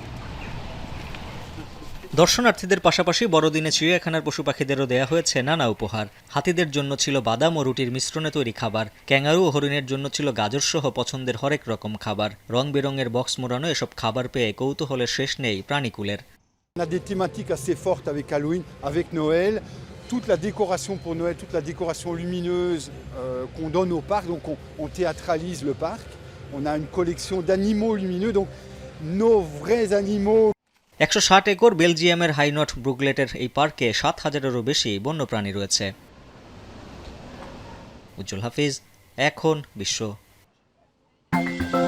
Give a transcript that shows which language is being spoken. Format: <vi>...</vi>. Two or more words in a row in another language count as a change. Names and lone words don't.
<bn>দর্শনার্থীদের পাশাপাশি বড়দিনে চিড়িয়াখানার পশু পাখিদেরও দেয়া হয়েছে নানা উপহার। হাতিদের জন্য ছিল বাদাম ও রুটির মিশ্রণে তৈরি খাবার। ক্যাঙ্গারু ও হরিণের জন্য ছিল গাজরসহ পছন্দের হরেক রকম খাবার। রং বেরঙের বক্স মোড়ানো এসব খাবার পেয়ে কৌতূহলের শেষ নেই প্রাণীকুলের।</bn> <fr>On a des thématiques assez fortes avec Halloween, avec Noël, toute la décoration pour Noël, toute la décoration lumineuse qu'on donne au parc, donc on théâtralise le parc. On a une collection d'animaux lumineux, donc nos vrais animaux.</fr> <bn>১৬০ একর বেলজিয়ামের হাইনট ব্রুগলেটের এই পার্কে ৭,০০০-এরও বেশি বন্যপ্রাণী রয়েছে। উজ্জ্বল হাফিজ, এখন বিশ্ব।</bn>